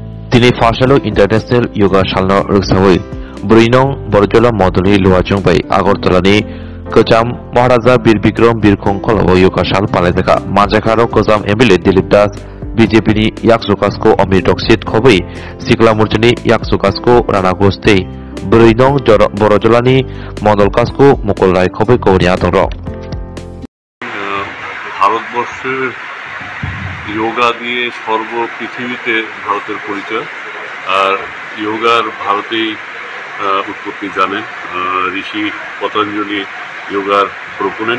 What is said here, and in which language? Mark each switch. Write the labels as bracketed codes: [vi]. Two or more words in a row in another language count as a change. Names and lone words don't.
[trp] Dini Fashalo International Yoga Shalna Ruksawi Burinong Borjola Moduli Luajung by Agortolani Kojam Maharaja Bir Bikram Bir Kongkolo Yoga Shal Paletaka Majakaro Kozam Emile Dilipdas BJP ni Yaksukasko Omitoksit Kobi Sikla Murjani Yaksukasko Ranagoste Burinong Borjolani Model Kasko Mukolai Kobi Korea Doro [bn] ভারতবর্ষের যোগা দিয়ে সর্ব পৃথিবীতে ভারতের পরিচয়। আর যোগার ভারতেই উৎপত্তি জানেন। ঋষি পতঞ্জলি যোগার প্রপোনেন্ট।